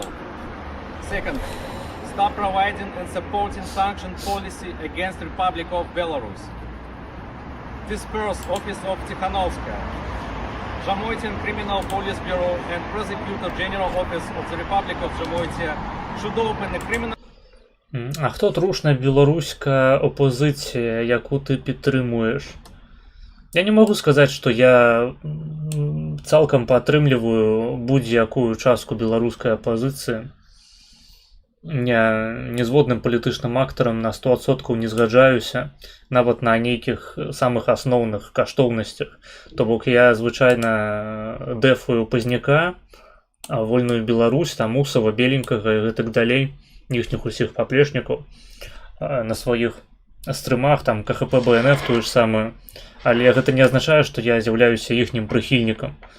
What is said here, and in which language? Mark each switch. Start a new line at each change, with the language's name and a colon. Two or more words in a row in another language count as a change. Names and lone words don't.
English: Second, stop providing and supporting sanctioned policy against Republic of Belarus. Disperse Office of Tikhanovskaya, Zamoysian Criminal Police Bureau and Prosecutor General Office of the Republic of Zamoysia should open a criminal.
Ukrainian: А хто трушна беларуська опозиція, яку ти підтримуєш?
Belarusian: Я не можу сказати, що я цалкам падтрымліваю будь-якую частку беларускай апозіцыі. Я незгодным палітычным актарам на 100% не згаджаюся, нават на нейкіх самых асноўных каштоўнасцях. То бок я звычайна дэфую Пазняка, Вольную Беларусь, там Усова, Беленькага і гэтак далей, іхніх усіх паплечнікаў на сваіх стрымах, там КХП БНФ тую ж самую, але гэта не азначае, што я з'яўляюся іхнім прыхільнікам.